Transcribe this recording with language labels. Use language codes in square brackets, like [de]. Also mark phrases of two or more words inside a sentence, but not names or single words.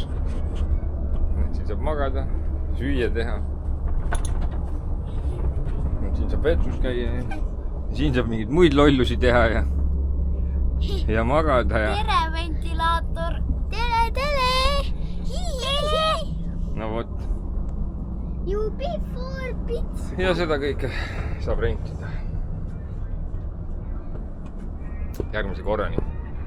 [et] Siin saab magada, süüa teha. Siin saab vetsus käia. Siin saab mingeid muid lollusi teha ja magada ja... Tere, ventilaator! Tere! No vot. You before bits. Ja seda kõike saab rentida. Järgmise korrani.